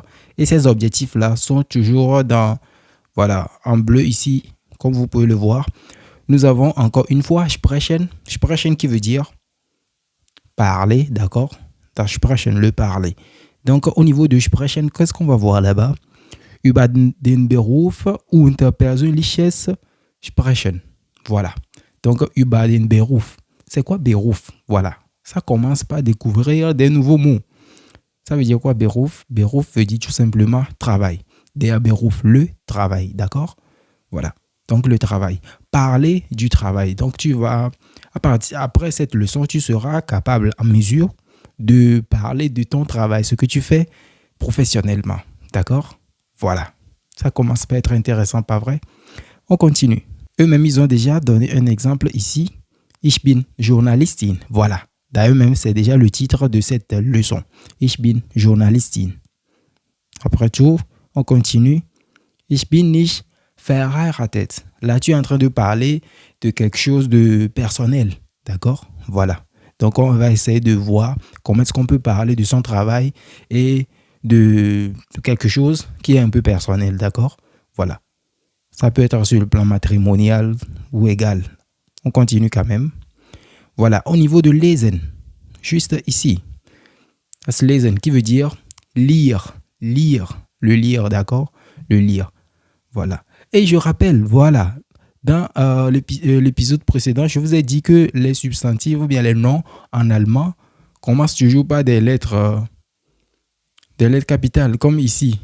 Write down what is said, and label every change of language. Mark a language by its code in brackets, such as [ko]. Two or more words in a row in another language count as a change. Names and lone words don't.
[fr] Et ces objectifs-là sont toujours voilà, en bleu ici, comme vous pouvez le voir. Nous avons encore une fois Sprechen. Sprechen qui veut dire parler, d'accord? Sprechen, le parler. Donc, au niveau de Sprechen, qu'est-ce qu'on va voir là-bas? [de] Über den Beruf und persönliches Sprechen. [fr] Voilà. Donc, [de] über den Beruf. [fr] C'est quoi Beruf? Voilà. Ça commence par découvrir des nouveaux mots. Ça veut dire quoi Beruf? Beruf veut dire tout simplement travail. [de] Der Beruf, [fr] le travail. D'accord? Voilà. Donc, le travail. Parler du travail. Donc, tu vas, après cette leçon, tu seras capable, en mesure, de parler de ton travail, ce que tu fais professionnellement. D'accord? Voilà. Ça commence par être intéressant, pas vrai? On continue. Eux-mêmes, ils ont déjà donné un exemple ici. [de] Ich bin Journalistin. [fr] Voilà. D'ailleurs, même, c'est déjà le titre de cette leçon. [de] Ich bin Journalistin. [fr] Après tout, on continue. [de] Ich bin nicht verheiratet. [fr] Là, tu es en train de parler de quelque chose de personnel. D'accord? Voilà. Donc, on va essayer de voir comment est-ce qu'on peut parler de son travail et de quelque chose qui est un peu personnel. D'accord? Voilà. Ça peut être sur le plan matrimonial ou égal. On continue quand même. Voilà. Au niveau de lesen, juste ici. [de] Das lesen [fr] qui veut dire lire. Lire. Le lire, d'accord? Le lire. Voilà. Et je rappelle, voilà, dans l'épisode précédent, je vous ai dit que les substantifs ou bien les noms en allemand commencent toujours par des lettres capitales, comme ici.